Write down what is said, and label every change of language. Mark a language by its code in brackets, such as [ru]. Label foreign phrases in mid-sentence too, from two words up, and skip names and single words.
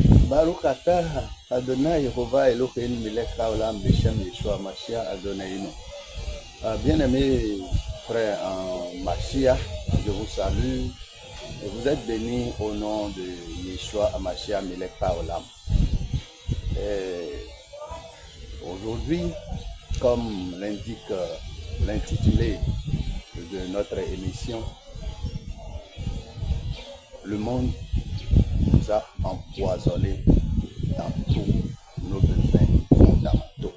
[he] ברוך אתה אדוני יהוה אלוהים מלך העולם בשם ישוע משיח אדוני. [fr] Bien-aimés frères en Mashiach, je vous salue et vous êtes bénis au nom de [he] ישוע משיח מלך העולם. [fr] Aujourd'hui, comme l'indique l'intitulé de notre émission, le monde nous a empoisonnés dans tous nos besoins fondamentaux.